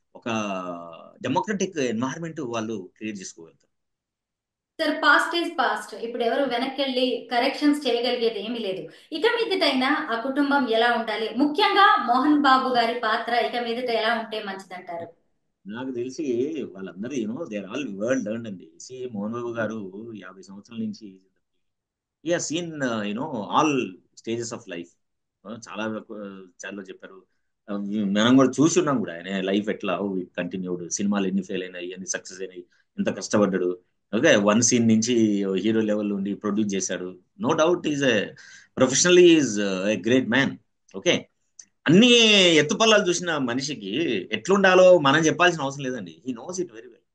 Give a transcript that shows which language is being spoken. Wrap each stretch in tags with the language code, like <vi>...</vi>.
<te>ఒక democratic environment వాళ్ళు create చేసుకోగలుగుతారు.</te> <en>Sir, past is past.</en> <te>ఇప్పుడు ఎవరు వెనక్కి వెళ్ళి కరెక్షన్స్ చేయగలిగేది ఏమీ లేదు. ఇక మీదటైనా ఆ కుటుంబం ఎలా ఉండాలి, ముఖ్యంగా మోహన్ బాబు గారి పాత్ర ఇక మీదట ఎలా ఉంటే మంచిదంటారు? నాకు తెలిసి వాళ్ళందరూ</te> <en>they are all world learned</en> <te>అండి.</te> <en>C Mohan Babu</en> <te>గారు 50 సంవత్సరాల నుంచి</te> <en>he has seen all stages of life.</en> <te>చాలా చాలా చెప్పారు. మనం కూడా చూసి ఉన్నాం కూడా ఆయన లైఫ్ ఎట్లా కంటిన్యూడ్, సినిమాలు ఎన్ని ఫెయిల్ అయినాయి, ఎన్ని సక్సెస్ అయినాయి, ఎంత కష్టపడ్డాడు.</te> <en>Okay, one scene నుంచి hero level నుండి produce చేశాడు. No doubt is a professionally is a great man.</en> <te>Okay, అన్ని ఎత్తుపల్లాలు చూసిన మనిషికి ఎట్లుండాలో మనం చెప్పాల్సిన అవసరం లేదండి.</te> <en>He knows it very well.</en>